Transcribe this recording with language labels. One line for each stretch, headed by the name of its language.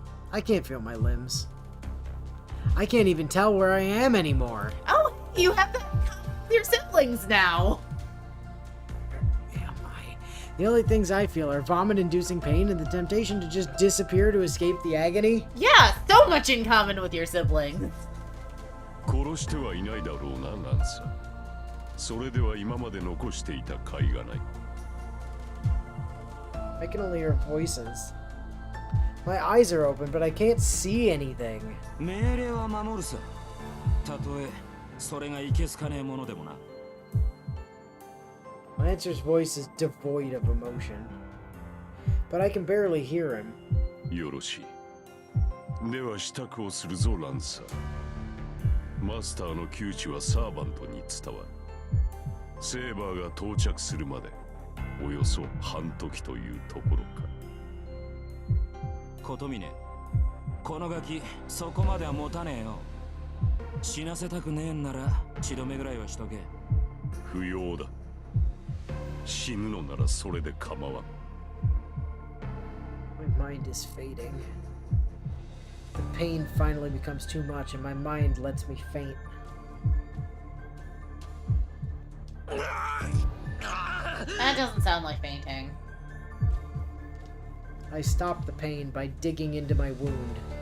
English: I can't feel my limbs. I can't even tell where I am anymore. Oh, you have that with your siblings now. Where am I? The only things I feel are vomit-inducing pain and the temptation to just disappear to escape the agony. Yeah, so much in common with your siblings.
Japanese: 殺してはいないだろうな、ナンサ。それでは今まで残していた甲斐がない。
English: I can only hear voices. My eyes are open, but I can't see anything.
Japanese: 命令は守るさ。たとえそれがいけすかねえものでもな。
English: Lancer's voice is devoid of emotion, but I can barely hear him.
Japanese: よろしい。では支度をするぞ、ランサー。マスターの窮地はサーバントに伝わる。セーバーが到着するまでおよそ半時というところか。琴峰、このガキそこまでは持たねえよ。死なせたくねえんなら血止めぐらいはしとけ。不要だ。死ぬのならそれで構わん。
English: My mind is fading. The pain finally becomes too much, and my mind lets me faint. That doesn't sound like fainting. I stop the pain by digging into my wound.